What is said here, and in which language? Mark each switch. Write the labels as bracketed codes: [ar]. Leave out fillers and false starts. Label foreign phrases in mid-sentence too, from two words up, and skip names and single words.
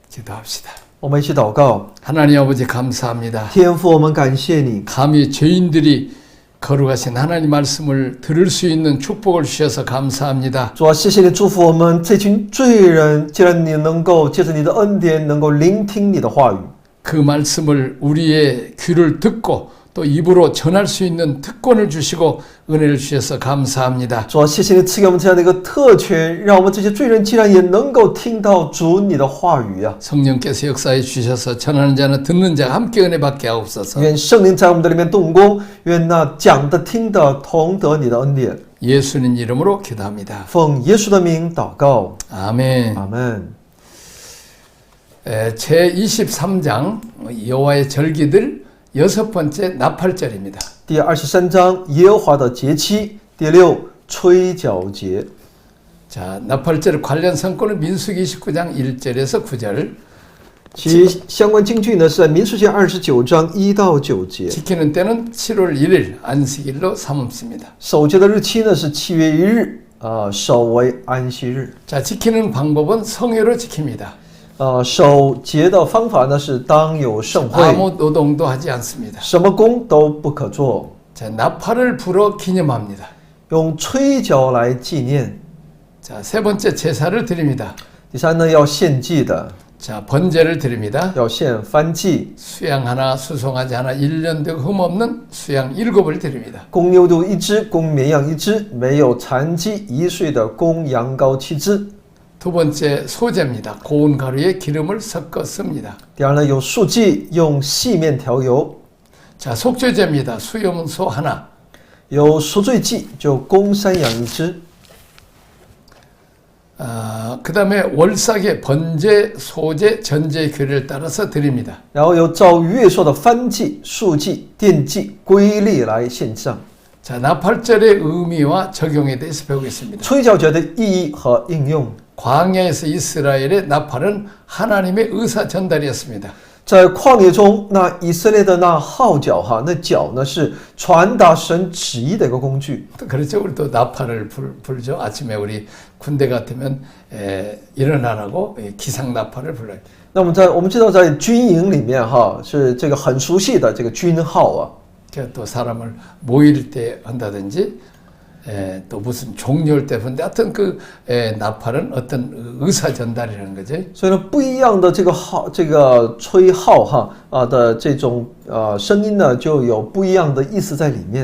[ko] 기도합시다. [zh] 我们一起祷告。 [ko] 하나님 아버지 감사합니다. [zh] 天父，我们感谢你， [ko] 감히 죄인들이 거룩하신 하나님 말씀을 들을 수 있는 축복을 주셔서 감사합니다. [zh] 主啊，谢谢你祝福我们这群罪人，既然你能够借着你的恩典，能够聆听你的话语， [ko] 그 말씀을 우리의 귀를 듣고 또 입으로 전할 수 있는 특권을 주시고 은혜를 주셔서 감사합니다. [zh] 主啊，谢谢你赐给我们这样的一个特权，让我们这些罪人既然也能够听到主你的话语啊！ [ko] 성령께서 역사해 주셔서 전하는 자는 듣는 자가 함께 은혜 받게 하옵소서. [zh] 愿圣灵在我们的里面动工，愿那讲的听的同得你的恩典。 [ko] 예수님 이름으로 기도합니다. [zh] 奉耶稣的名祷告， [ko] 아멘. [zh] 阿门。 [ko] 제23장 여호와의 절기들 6번째 나팔절입니다. [zh] 第23章耶和华的节期，第6吹角节。 [ko] 자, 나팔절 관련 성권은 민수기 29장 1절에서 9절. [zh] 其相关经句呢是在民数记29章1到9节。 [ko] 지키는 때는 7월 1일 안식일로 삼습니다. [zh] 守节的日期呢是7月1日，守为安息日。 [ko] 자, 지키는 방법은 성회로 지킵니다. [zh] 守节的方法呢是当有盛会， [ko] 아무 노동도 하지 않습니다. [zh] 什么工都不可做， [ko] 자, 나팔을 불어 기념합니다. [zh] 用吹角来纪念。 [ko] 자, 세 번째 제사를 드립니다. [zh] 第三呢要献祭的， [ko] 자, 번제를 드립니다. [zh] 要献燔祭， [ko] 수양 하나, 수송아지 하나, 1년 되고 흠없는 수양 7을 드립니다. [zh] 公牛犊1只，公绵羊1只，没有残疾1岁的公羊羔7只。 [ko] 두 번째 소제입니다. 고운 가루에 기름을 섞어 씁니다. [zh] 第二呢有素祭，用细面调油。 [ko] 자, 속죄제입니다. 수염소 하나. [zh] 有赎罪祭，就公山羊1只。 [ko] 그 다음에 월삭의 번제, 소제, 전제 규례를 따라서 드립니다. [zh] 然后有照月朔的燔祭、素祭、奠祭规例来献上。 [ko] 자, 나팔절의 의미와 적용에 대해서 배우겠습니다. [zh] 吹角节的意义和应用。 [ko] 광야에서 이스라엘의 나팔은 하나님의 의사 전달이었습니다. [zh] 在旷野中，那以色列的那号角那角呢是传达神旨意的一个工具。 [ko] 그렇죠. 우리 또 나팔을 불죠. 아침에 우리 군대 같으면 일어나라고 기상 나팔을 불러요. [zh] 那我们知道，在军营里面是这个很熟悉的这个军号啊。 [ko] 또 사람을 모일 때 한다든지 또 무슨 종료할 때 하는데 하여튼 그 나팔은 어떤 의사 전달이라는 거죠. [zh] 所以呢，不一样的这个号，这个吹号的这种声音呢，就有不一样的意思在里面。